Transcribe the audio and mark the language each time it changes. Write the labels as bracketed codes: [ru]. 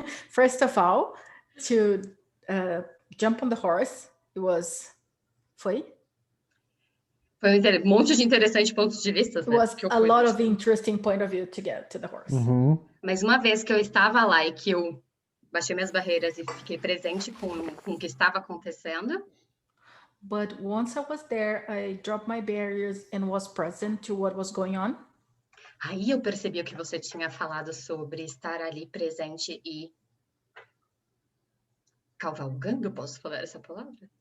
[en] First of all, to jump on the horse, it was [pt] foi Foi um monte de interessantes pontos de vista. [en] It was a lot of interesting point of view to get to the horse. [pt] Mas uma vez que eu estava lá e que eu baixei minhas barreiras e fiquei presente com o que estava acontecendo. [en] But once I was there, I dropped my barriers and was present to what was going on. [pt] Aí eu percebi o que você tinha falado sobre estar ali presente e cavalgando, posso falar essa palavra?